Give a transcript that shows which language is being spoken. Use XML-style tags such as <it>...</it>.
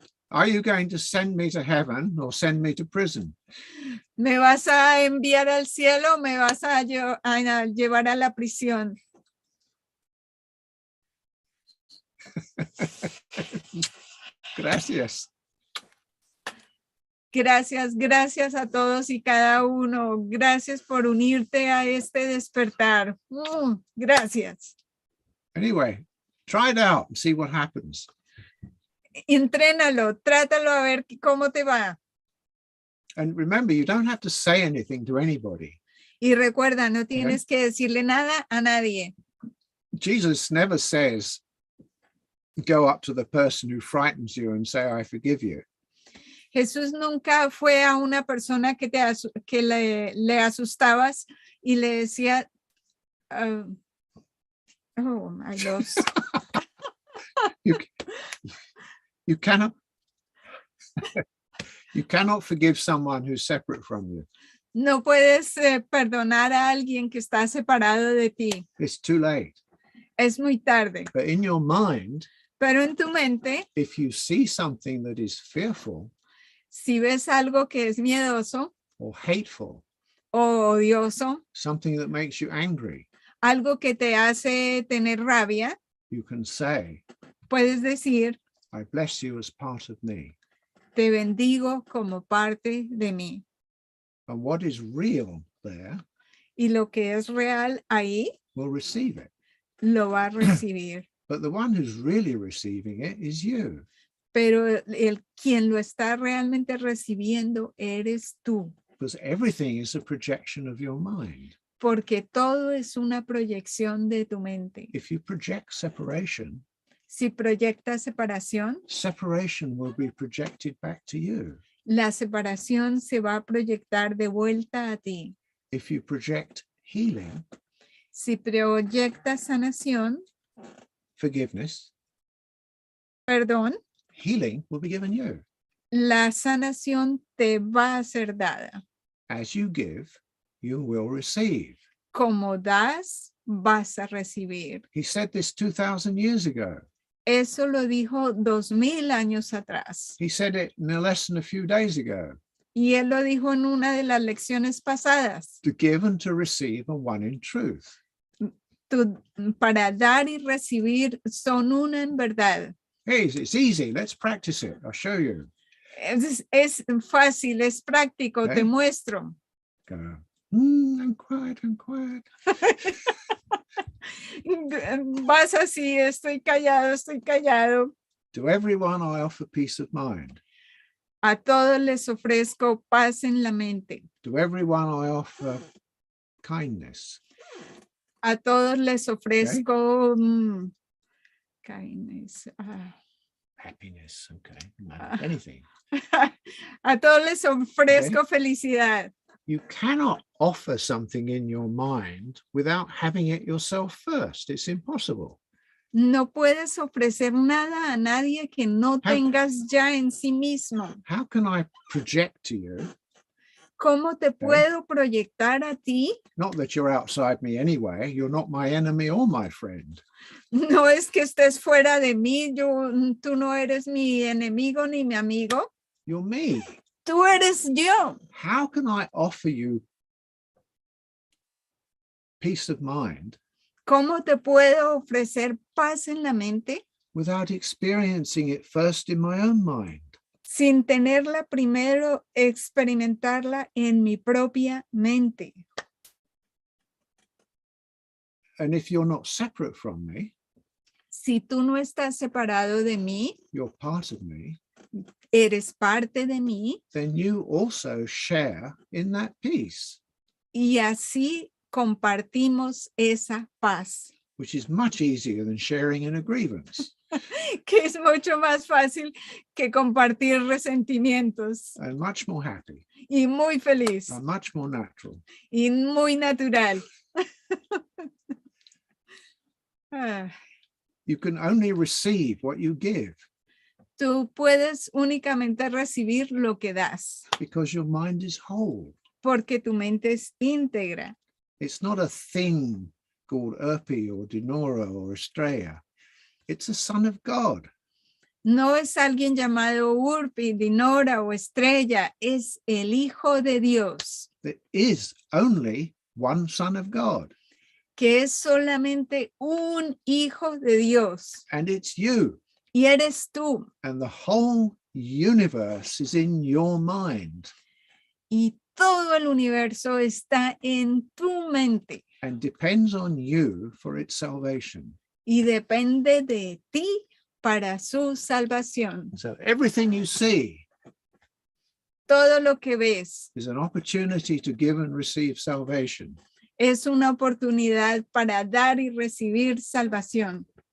<en>Are you going to send me to heaven or send me to prison?</en> <es>¿Me vas a enviar al cielo o me vas a llevar a la prisión? Gracias. Gracias a todos y cada uno. Gracias por unirte a este despertar. Gracias.</es> <en>Anyway, try it out and see what happens.</en> <es>Entrénalo, trátalo a ver cómo te va.</es> <en>And remember, you don't have to say anything to anybody.</en> <es>Y recuerda, no tienes que decirle nada a nadie.</es> <en>Jesus never says, go up to the person who frightens you and say, I forgive you.</en> <es>Jesús nunca fue a una persona que le asustabas y le decía,</es> <en>oh, my lost. You cannot forgive someone who's separate from you.</en> <es>No puedes perdonar a alguien que está separado de ti.</es> <en>It's too late.</en> <es>Es muy tarde.</es> <en>But in your mind,</en> <es>Pero en tu mente,</es> <en>if you see something that is fearful</en> <es>si ves algo que es miedoso</es> <en>or hateful,</en> <es>o odioso,</es> <en>something that makes you angry,</en> <es>algo que te hace tener rabia,</es> <en>you can say,</en> <es>puedes decir,</es> <en>I bless you as part of me.</en> <es>te bendigo como parte de mí.</es> <en>And what is real there</en> <es>Y lo que es real ahí,</es> <en>will receive it.</en> <es>lo va a recibir.</es> <en>But the one who's really receiving it is you.</en> <es>Pero quien lo está realmente recibiendo eres tú.</es> <en>Because everything is a projection of your mind.</en> <es>Porque todo es una proyección de tu mente.</es> <en>If you project separation,</en> <es>Si proyectas separación,</es> <en>separation will be projected back to you.</en> <es>la separación se va a proyectar de vuelta a ti.</es> <en>If you project healing,</en> <es>Si proyectas sanación,</es> <en>forgiveness,</en> <es>perdón,</es> <en>healing will be given you.</en> <es>la sanación te va a ser dada.</es> <en>As you give, you will receive.</en> <es>Como das, vas a recibir.</es> <en>He said this 2,000 years ago.</en> <es>Eso lo dijo 2000 años atrás.</es> <en>He said it in a lesson a few days ago.</en> <es>Y él lo dijo en una de las lecciones pasadas.</es> <en>To give and to receive are one in truth.</en> <es>Para dar y recibir son una en verdad.</es> <en>Hey, it's easy. Let's practice it. I'll show you.</en> <es>Es fácil, es práctico,</es> <en>Okay.</en> <es>te muestro.</es> <en>Go. I'm quiet, I'm quiet.</en> <es>Vas así, estoy callado, estoy callado.</es> <en>To everyone I offer peace of mind.</en> <es>A todos les ofrezco paz en la mente.</es> <en>To everyone I offer kindness.</en> <es>A todos les ofrezco kindness.</es> <en>Happiness, okay. Anything.</en> <es>A todos les ofrezco felicidad.</es> <en>You cannot offer something in your mind without having it yourself first. It's impossible.</en> <es>No puedes ofrecer nada a nadie que no tengas ya en sí mismo.</es> <en>How can I project to you?</en> <es>¿Cómo te puedo proyectar a ti?</es> <en>Not that you're outside me anyway. You're not my enemy or my friend.</en> <es>No es que estés fuera de mí. Tú no eres mi enemigo ni mi amigo.</es> <en>You're me.</en> <es>Tú eres yo.</es> <en>How can I offer you peace of mind</en> <es>¿Cómo te puedo ofrecer paz en la mente</es> <en>without experiencing it first in my own mind?</en> <es>sin tenerla primero, experimentarla en mi propia mente?</es> <en>And if you're not separate from me,</en> <es>Si tú no estás separado de mí,</es> <en>you're part of me,</en> <es>eres parte de mí,</es> <en>then you also share in that peace,</en> <es>y así compartimos esa paz,</es> <en>which is much easier than sharing in a grievance</en> <es>que es mucho más fácil que compartir resentimientos,</es> <en>and much more happy</en> <es>y muy feliz</es> <en>and much more natural.</en> <es>y muy natural. Ah,</es> <en>You can only receive what you give</en> <es>tú puedes únicamente recibir lo que das,</es> <en>because your mind is whole.</en> <es>porque tu mente es íntegra.</es> <en>It's not a thing called Urpi or Dinora or Estrella. It's a son of God.</en> <es>No es alguien llamado Urpi, Dinora o Estrella, es el Hijo de Dios,</es> <en>There is only one son of God,</en> <es>que es solamente un Hijo de Dios.</es> <en>and it's you.</en> <es>Y eres tú.</es> <en>And the whole universe is in your mind</en> <es>Y todo el universo está en tu mente.</es> <en>and depends on you for its salvation.</en> <es>Y depende de ti para su salvación.</es> <en>So everything you see</en> <es>Todo lo que ves</es> <en>is an opportunity to give and receive salvation.</en> <es>es una oportunidad para dar y recibir salvación.</es>